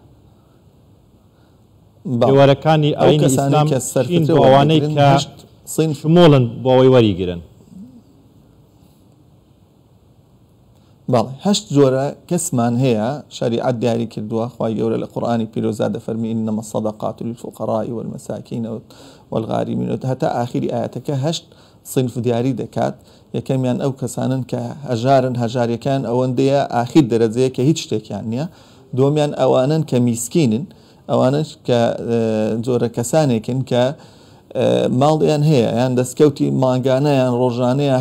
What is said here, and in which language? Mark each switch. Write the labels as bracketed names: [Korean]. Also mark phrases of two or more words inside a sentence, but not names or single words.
[Central Kurdish] وەرەکانی ئاینی ئیسلام ئەوانەی کە شمۆڵن بۆ ئەوەی وەریگرن بەڵێ هەشت جۆرە کەسمان هەیە شەریعەت دیاری کردووە خوای گەورە لە قورئانی پیرۆزدا دەفەرمی [Arabic] إنما الصدقات للفقراء والمساكين والغارمين [Central Kurdish] هەتا ئاخری ئاەتەکە هەشت صنف دیاری دەکات یەکەمیان ئەو کەسانن کە هەژارن هەژاریەکان ئەوەندەیە ئاخیر دەرەجەیە کە هیچ شتێکیان نییە دومیان ئەوانن کە میسکینن ئەوانش کە جۆرە کەسانێکن کە ماڵیان هەیە یان دەستکەوتی مانگانەیان ڕۆژانەیە